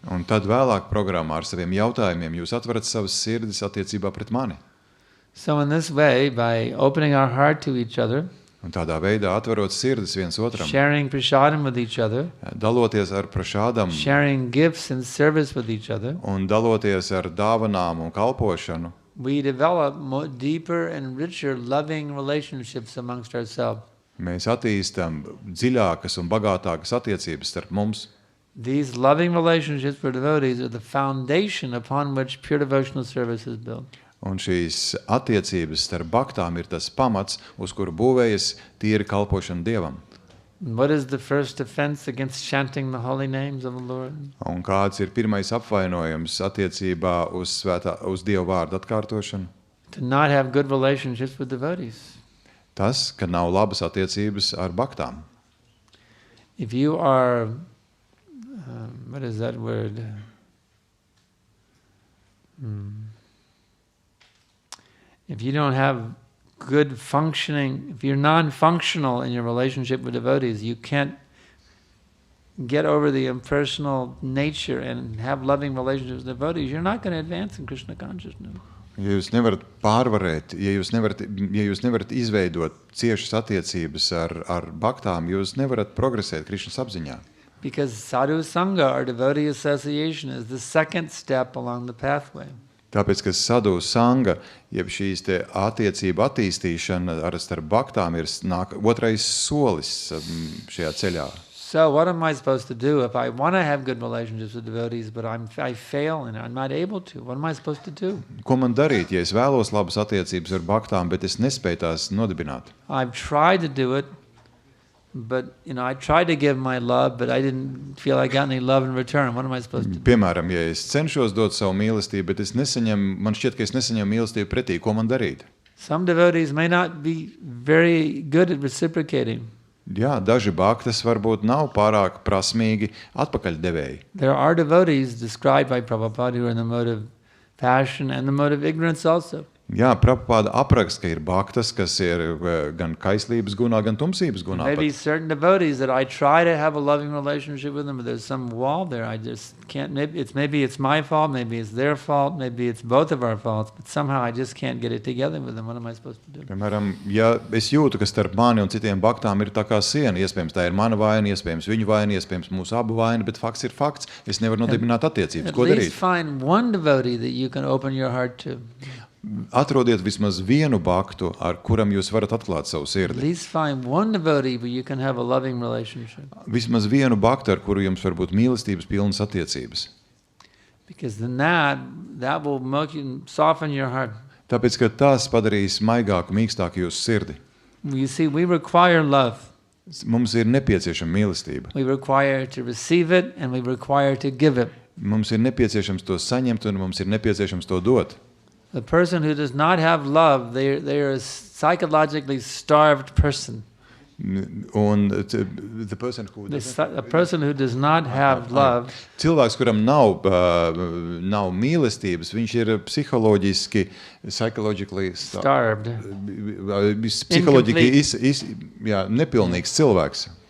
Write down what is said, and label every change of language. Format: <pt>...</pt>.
<lv>Un tad vēlāk programmā ar saviem jautājumiem jūs atverat savas sirdis attiecībā pret mani.</lv> <en>So in this way, by opening our heart to each other,</en> <lv>Un tādā veidā atverot sirdis viens otram,</lv> <en>sharing prasadam with each other,</en> <lv>daloties ar prašādam</lv> <en>sharing gifts and service with each other,</en> <lv>un daloties ar dāvanām un kalpošanu,</lv> <en>we develop deeper and richer loving relationships amongst ourselves.</en> <lv>mēs attīstam dziļākas un bagātākas attiecības starp mums.</lv> <en>These loving relationships for devotees are the foundation upon which pure devotional service is built.</en> <lv>Un šīs attiecības starp baktām ir tas pamats, uz kuru būvējas tīri kalpošana Dievam.</lv> <en>What is the first offense against chanting the holy names of the Lord?</en> <lv>Un kāds ir pirmais apvainojums attiecībā uz Dieva vārdu atkārtošanu?</lv> <en>To not have good relationships with devotees.</en> <lv>Tas, ka nav labas attiecības ar baktām.</lv> <en>If you are, what is that word? If you don't have good functioning, if you're non-functional in your relationship with devotees, you can't get over the impersonal nature and have loving relationships with devotees, you're not going to advance in Krishna consciousness.</en> <lv>Ja jūs nevarat pārvarēt, ja jūs nevarat izveidot ciešas attiecības ar baktām, jūs nevarat progresēt Krišnas apziņā.</lv> <en>Because sadhu sangha, or devotee association, is the second step along the pathway.</en> <lv>Tāpēc, ka sadhu sanga, jeb šīs te attiecību attīstīšana ar starp baktām ir otrais solis šajā ceļā.</lv> <en>So what am I supposed to do if I want to have good relationships with devotees, but I fail and I'm not able to? What am I supposed to do?</en> <lv>Ko man darīt, ja es vēlos labas attiecības ar baktām, bet es nespēju tās nodibināt?</lv> <en>I've tried to do it, but I tried to give my love, but I didn't feel I got any love in return. What am I supposed to do?</en> <lv>Piemēram, ja es cenšos dot savu mīlestību, bet man šķiet, ka es nesaņemu mīlestību pretī, ko man darīt?</lv> <en>Some devotees may not be very good at reciprocating.</en> <lv>Jā, daži baktas varbūt nav pārāk prasmīgi atpakaļdevēji.</lv> <en>There are devotees described by Prabhupada who are in the mode of passion and the mode of ignorance also.</en> <lv>Jā, Prabhupada apraksta, ka ir baktas, kas ir gan kaislības gunā, gan tumsības gunā.</lv> <en>Maybe certain devotees that I try to have a loving relationship with them, but there's some wall there. I just can't. Maybe it's my fault. Maybe it's their fault. Maybe it's both of our faults. But somehow I just can't get it together with them. What am I supposed to do?</en> <lv>Piemēram, ja es jūtu, ka starp mani un citiem baktām ir tā kā siena, iespējams tā ir mana vaina, iespējams viņu vaina, iespējams mūsu abu vaina, bet fakts ir fakts. Es nevaru nodibināt attiecības. Ko</lv> <en>At</en> <lv>darīt?</lv> <en>least find one devotee that you can open your heart to.</en> <lv>Atrodiet vismaz vienu baktu, ar kuram jūs varat atklāt savu</lv> <en>At</en> <lv>sirdi.</lv> <en>least find one devotee where you can have a loving relationship.</en> <lv>Vismaz vienu baktu, ar kuru jums var būt mīlestības pilnas attiecības.</lv> <en>Because then that will make you soften your heart.</en> <lv>Tāpēc, ka tas padarīs maigāku, mīkstāku jūsu sirdi.</lv> <en>You see, we require love.</en> <lv>Mums ir nepieciešama mīlestība.</lv> <en>We require to receive it and we require to give it.</en> <lv>Mums ir nepieciešams to saņemt un mums ir nepieciešams to dot.</lv> <en>The person who does not have love, they are a psychologically starved person.</en> <lv>Un</lv> <en>the person who A person who does not have love</en> <lv>cilvēks, kuram nav mīlestības, viņš ir psiholoģiski,</lv> <en>psychologically starved.</en> <lv>psiholoģiski nepilnīgs cilvēks.</lv>